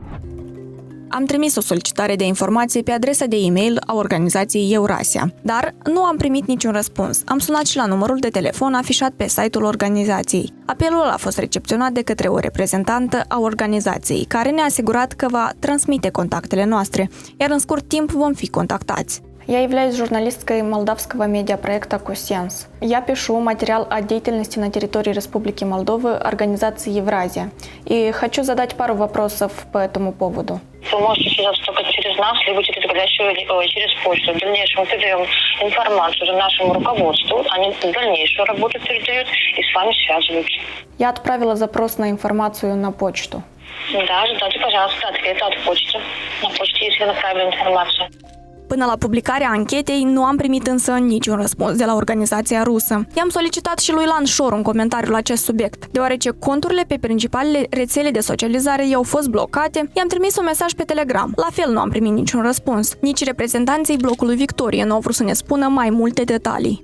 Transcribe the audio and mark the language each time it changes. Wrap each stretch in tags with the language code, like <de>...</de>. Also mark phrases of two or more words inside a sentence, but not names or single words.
<ro>Am trimis o solicitare de informație pe adresa de e-mail a organizației Eurasia, dar nu am primit niciun răspuns. Am sunat și la numărul de telefon afișat pe site-ul organizației. Apelul a fost recepționat de către o reprezentantă a organizației, care ne-a asigurat că va transmite contactele noastre, iar în scurt timp vom fi contactați.</ro> <ru>Я являюсь журналисткой молдавского медиапроекта «Косенс». Я пишу материал о деятельности на территории Республики Молдовы организации «Евразия». И хочу задать пару вопросов по этому поводу. Вы можете связаться только через нас, либо через горячую, через почту. В дальнейшем мы передаем информацию нашему руководству. Они дальнейшую работу передают и с вами связываются. Я отправила запрос на информацию на почту. Да, ждите, пожалуйста, ответа от почты. На почте есть направлена информация.</ru> <ro>Până la publicarea anchetei, nu am primit însă niciun răspuns de la organizația rusă. I-am solicitat și lui Ilan Șor un comentariu la acest subiect. Deoarece conturile pe principalele rețele de socializare i-au fost blocate, i-am trimis un mesaj pe Telegram. La fel nu am primit niciun răspuns. Nici reprezentanții blocului Victorie nu au vrut să ne spună mai multe detalii.</ro>